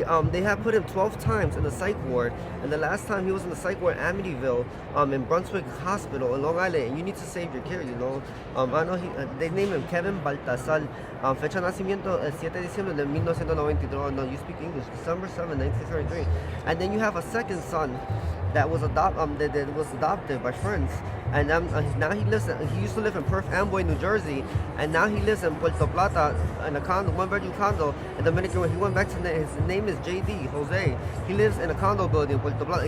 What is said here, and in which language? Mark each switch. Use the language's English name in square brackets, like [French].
[English] They have put him 12 times in the psych ward, and the last time he was in the psych ward, Amityville, in Brunswick Hospital in Long Island. And you need to save your kid, you know. I know they named him Kevin Baltasar. [Spanish] Fecha de nacimiento el 7 de diciembre de 1993. [English] No, you speak English. December 7, 1933. And then you have a second son that was adopted by friends. And now he used to live in Perth Amboy, New Jersey, and now he lives in Puerto Plata in a condo, 1-bedroom condo in Dominican. When he went back to his name is JD Jose. He lives in a condo building in Puerto Plata.